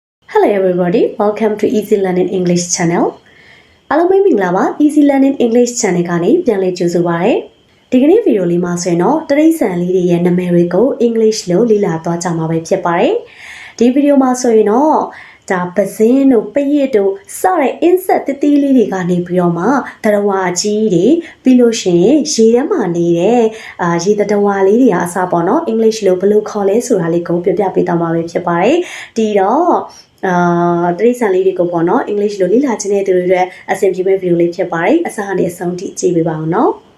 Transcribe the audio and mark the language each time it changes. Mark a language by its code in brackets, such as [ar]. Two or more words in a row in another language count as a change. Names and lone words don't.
[en] Hello everybody, welcome to Easy Learning English channel. [my] အားလုံးပဲမင်္ဂလာပါ Easy Learning English channel ကနေပြန်လည်ကြိုဆိုပါရစေ။ဒီကနေ့ဗီဒီယိုလေးမှာဆိုရင်တော့တရိတ်ဆန်လေးတွေရဲ့နာမည်တွေကို English လို့လေ့ လာသွားကြမှာပဲဖြစ်ပါတယ်။ဒီဗီဒီယိုမှာဆိုရင်တော့ဒါပဇင်းတို့ပရစ်တို့စတဲ့ insect တတိလေးတွေကနေပြီးတော့မှတရဝါကြီးတွေပြီးလို့ရှိရင်ရေထဲမှာနေတဲ့ရေတဝါလေးတွေအစားပေါ့နော် English လို့ဘယ်လိုခေါ်လဲဆိုတာလေးကိုပြောပြပေးသွားမှာပဲဖြစ်ပါတယ်။ဒီတော့တရိတ်ဆန်လေးတွေကိုပေါ့နော် English လို့လေ့လာခြင်းတဲ့သူတွေရဲ့အဆင်ပြေမဲ့ဗီဒီယိုလေးဖြစ်ပါတယ်အစားကနေအဆုံးထိကြည့်ပေးပါအောင်နော်